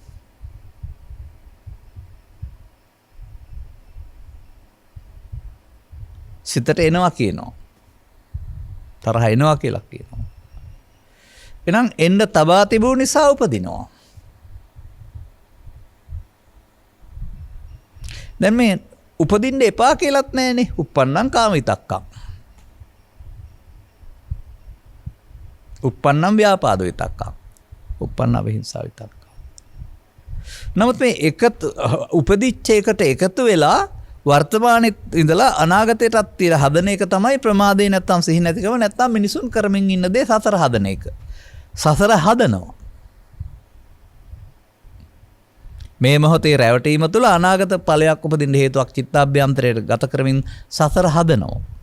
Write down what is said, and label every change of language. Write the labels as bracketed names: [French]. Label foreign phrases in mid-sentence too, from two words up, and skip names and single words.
[Sinhala] සිතට එනවා කියනවා. තරහ එනවා කියලා කියනවා. එහෙනම් එන්න තබා තිබුණු නිසා උපදිනවා. දැන් මේ උපදින්න එපා කියලාත් නැහැනේ. [Pali] uppannam kama vitakkam. uppannam vyapada vitakkam. uppannam vihinsa vitakkam. [Sinhala] නමුත් මේ උපදිච්ච එකට එකතු වෙලා වර්තමානයේ ඉඳලා අනාගතයටත් තියලා හදන එක තමයි ප්‍රමාදේ නැත්තම් සිහි නැතිකම නැත්තම් මිනිසුන් කරමින් ඉන්න දේ සසර හදන එක. සසර හදනවා. මේ මොහොතේ රැවටීම තුළ අනාගත ඵලයක් උපදින්න හේතුවක් චිත්තාභ්‍යන්තරයට ගත කරමින් සසර හදනවා.